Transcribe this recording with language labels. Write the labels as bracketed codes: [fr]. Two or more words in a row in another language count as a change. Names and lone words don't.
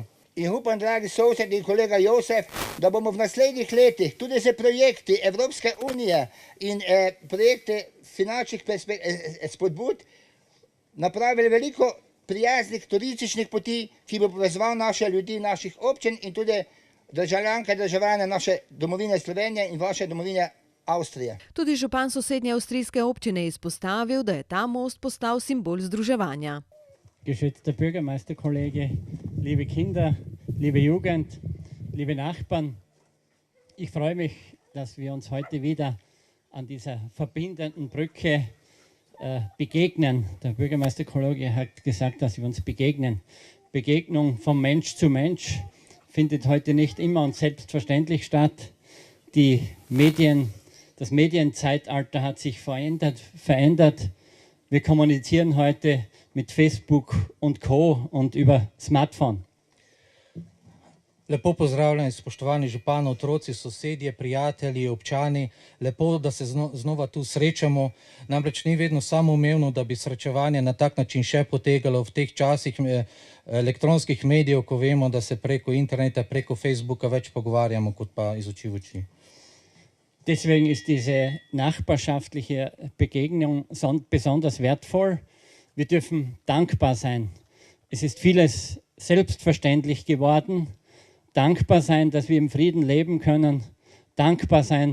[sl] In upam, dragi sosed in kolega Josef, da bomo v naslednjih letih tudi z projekti Evropske unije in projekti finančnih spodbud napravili veliko prijaznih turističnih poti, ki bo povezoval naše ljudi, naših občin in tudi državljanke in državljane naše domovine Slovenije in vaše domovine Avstrije. Tudi župan sosednje avstrijske občine je izpostavil, da je ta most postal simbol združevanja. [de] Geschätzter Bürgermeisterkollege, liebe Kinder, liebe Jugend, liebe Nachbarn, ich freue mich, dass wir uns heute wieder an dieser verbindenden Brücke begegnen. Der Bürgermeisterkollege hat gesagt, dass wir uns begegnen. Begegnung vom Mensch zu Mensch findet heute nicht immer und selbstverständlich statt. Das Medienzeitalter hat sich verändert. Wir kommunizieren heute mit Facebook und Co. und über Smartphone. [sl] Lepo pozdravljeni, spoštovani župani, otroci, sosedje, prijatelji, občani. Lepo, da se znova tu srečamo. Namreč ni vedno samoumevno, da bi srečevanje na tak način še potekalo v teh časih elektronskih medijev, ko vemo, da se preko interneta, preko Facebooka več pogovarjamo, kot pa iz oči v oči. [de] Deswegen ist diese nachbarschaftliche Begegnung besonders wertvoll. Wir dürfen dankbar sein. Es ist vieles selbstverständlich geworden. Dankbar sein, dass wir im Frieden leben können.